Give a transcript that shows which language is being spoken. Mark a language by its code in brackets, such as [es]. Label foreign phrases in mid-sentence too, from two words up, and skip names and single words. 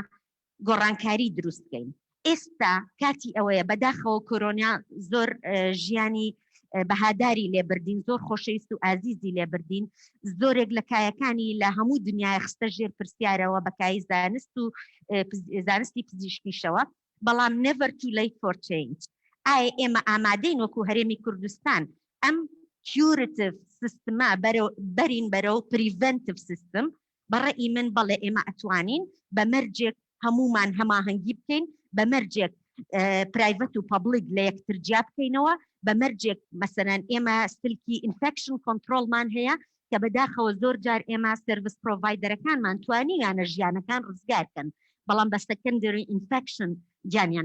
[ckb] گۆڕانکاری دروستکەین ئێستا کاتی ئەوەیە بەداخەوە کۆرۆنا زۆر ژیانی بەهاداری لێبردین زۆر خۆشەویست و ئازیزی لێبردین زۆرێک لە کایەکانی لە هەموو دنیای خستە ژێر پرسیارەوە بەکایی زانست و زانستی پزیشکیشەوە بەڵام [en] never too late for change [ckb] ئایا ئێمە ئامادەین وەکو هەرێمی کوردستان ئەم curative سیستما بەرین بەرەو [en] preventive system [ckb] بەڕێی من بەڵێ ئێمە ئەتوانین بە مەرجێک هەمومان هەماهەنگی بکەین بە مەرجێک پرایڤەت و پەبلیک لە یەکتر جیا بکەینەوە بە مەرجێک مەسەرەن ئێمە ستلکی ئینفەکشن کۆنترۆلمان هەیە کە بەداخەوە زۆر جار ئێمە [en] service providers [ckb] توانیانە ژیانەکان ڕزگارکەن بەڵام بە [en] secondary infection [ckb] جانیان